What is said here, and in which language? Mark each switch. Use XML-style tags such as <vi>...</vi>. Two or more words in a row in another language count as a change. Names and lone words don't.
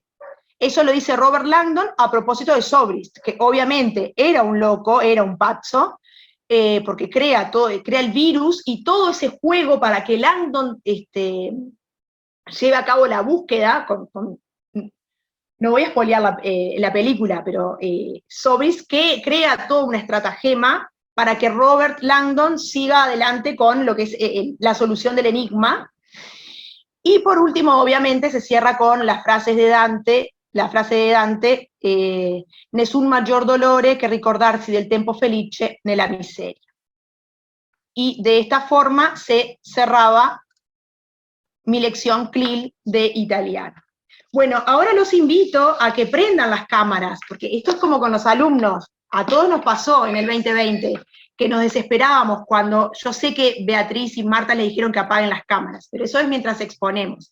<es>Eso lo dice Robert Langdon a propósito de Zobrist, que obviamente era un loco, era un pazzo, porque crea el virus y todo ese juego para que Langdon lleve a cabo la búsqueda no voy a spoilear la película, pero Zobrist que crea toda una estratagema para que Robert Langdon siga adelante con lo que es la solución del enigma. Y por último, obviamente, se cierra con las frases de Dante, la frase de Dante,</es> <it>nessun maggior dolore che ricordarsi del tempo felice nella miseria.</it> <es>Y de esta forma se cerraba mi lección CLIL de italiano. Bueno, ahora los invito a que prendan las cámaras, porque esto es como con los alumnos, a todos nos pasó en el 2020, que nos desesperábamos cuando yo sé que Beatriz y Marta le dijeron que apaguen las cámaras, pero eso es mientras exponemos.</es>